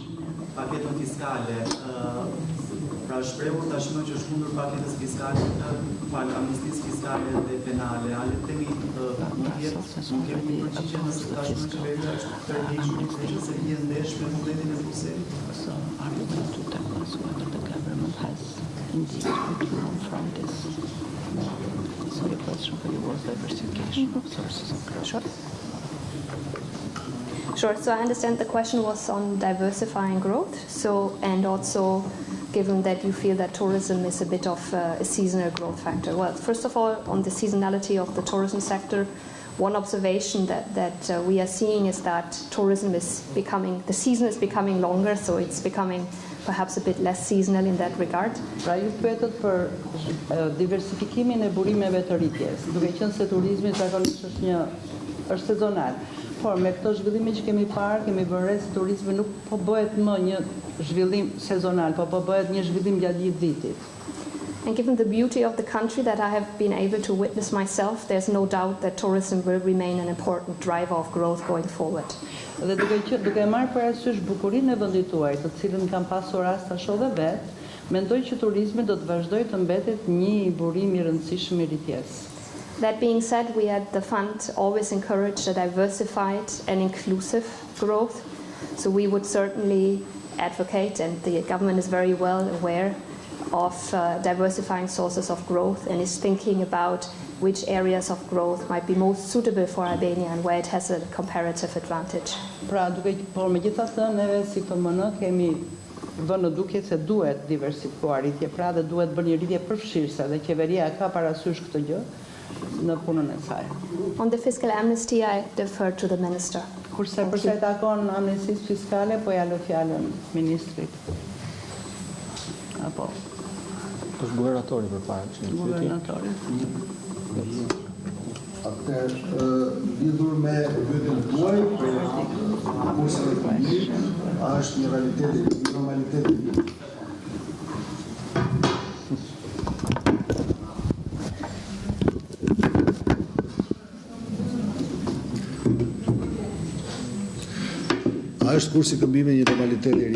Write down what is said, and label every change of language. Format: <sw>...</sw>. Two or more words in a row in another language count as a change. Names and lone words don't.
<sq>Paketën fiskale, pra shprehur tashmë që është mundur paketës fiskale, amnistisë fiskale dhe penale, a le të themi nuk kemi një përgjigje nëse tashmë qeveria është tërhequr, që se vjen ndesh me modelin e Bruxellit?</sq> <en>So are you going to tell us whether the government has indeed withdrawn from this? So the question for you was diversification of sources of growth. Sure. Sure. So I understand the question was on diversifying growth. So, and also given that you feel that tourism is a bit of a seasonal growth factor. Well, first of all, on the seasonality of the tourism sector, one observation that we are seeing is that tourism is becoming, the season is becoming longer, so it's becoming perhaps a bit less seasonal in that regard.</en> <sq>Pra ju pyetët për diversifikimin e burimeve të rritjes, duke qenë se turizmi zakonisht është sezonal. Por me këto zhvillime që kemi parë, kemi vënë se turizmi nuk po bëhet më një zhvillim sezonal, po bëhet një zhvillim gjatë gjithë vitit.</sq> <en>And given the beauty of the country that I have been able to witness myself, there's no doubt that tourism will remain an important driver of growth going forward.</en> <sq>Dhe duke marrë parasysh bukurinë e vendit tuaj, të cilën kam pasur rast ta shoh dhe vet, mendoj që turizmi do të vazhdojë të mbetet një burim I rëndësishëm I rritjes.</sq> <en>That being said, we at the fund always encourage a diversified and inclusive growth. So we would certainly advocate, and the government is very well aware of diversifying sources of growth and is thinking about which areas of growth might be most suitable for Albania and where it has a comparative advantage.</en> <sq>Pra, por megjithatë neve si PMN kemi vënë në dukje se duhet diversifikuar rritje, pra dhe duhet bërë një rritje përfshirëse dhe qeveria ka parasysh këtë gjë në punën e saj.</sq> <en>On the fiscal amnesty, I defer to the minister.</en> <sq>Kurse përsa I takon amnistisë fiskale, po ja lë fjalën ministrit. Apo është guvernatori përpara që guvernatori. Atëherë, lidhur me pyetjen tuaj, kursi I pandemik, a është një realitet I normalitet I A është kursi këmbimit një normalitet I ri?</sq>